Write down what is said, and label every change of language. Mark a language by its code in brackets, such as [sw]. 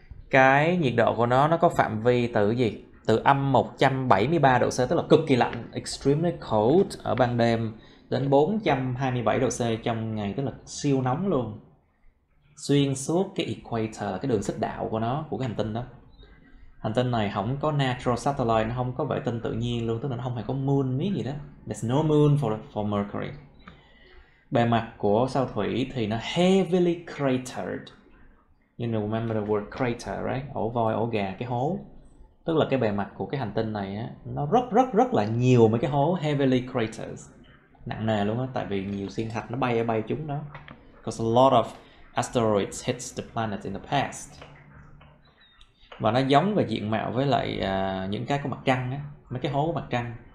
[vi] Cái nhiệt độ của nó có phạm vi từ gì? Từ âm 173 độ C, tức là cực kỳ lạnh, extremely cold ở ban đêm, đến 427 độ C trong ngày, tức là siêu nóng luôn. Xuyên suốt cái equator là cái đường xích đạo của nó, của cái hành tinh đó. Hành tinh này không có natural satellite, nó không có vệ tinh tự nhiên luôn, tức là nó không hề có moon miết gì đó. [en] There's no moon for Mercury. [vi] Bề mặt của sao thủy thì nó heavily cratered. [en] You know, remember the word crater, right? [vi] Ổ voi, ổ gà, cái hố. Tức là cái bề mặt của cái hành tinh này á, nó rất là nhiều mấy cái hố, heavily craters. Nặng nề luôn á, tại vì nhiều thiên thạch nó bay chúng đó. [en] Because a lot of asteroids hits the planet in the past. [vi] Và nó giống về diện mạo với lại những cái của mặt trăng á, mấy cái hố của mặt trăng.